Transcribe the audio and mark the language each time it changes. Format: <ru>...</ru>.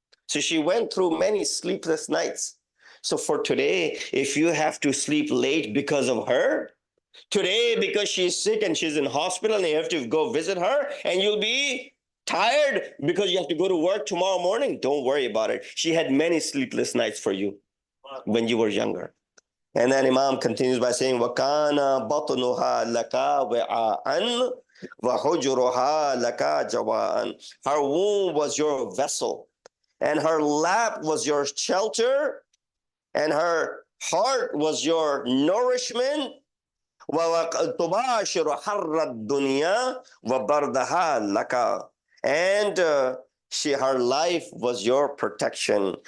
<en>So she went through many sleepless nights. So for today, if you have to sleep late because of her, today because she's sick and she's in hospital and you have to go visit her, and you'll be tired because you have to go to work tomorrow morning, don't worry about it. She had many sleepless nights for you when you were younger. And then Imam continues by saying,</en> <ar>وَكَانَ بَطْنُهَا لَكَ وَعَاءً وَحُجُرُهَا لَكَ جَوَاءً.</ar> <en>Her womb was your vessel, and her lap was your shelter, and her heart was your nourishment.</en> <ar>وَتُبَاشِرُ حَرَّ الدُّنْيَا وَبَرْدَهَا لَكَ.</ar> <en>And her life was your protection.</en>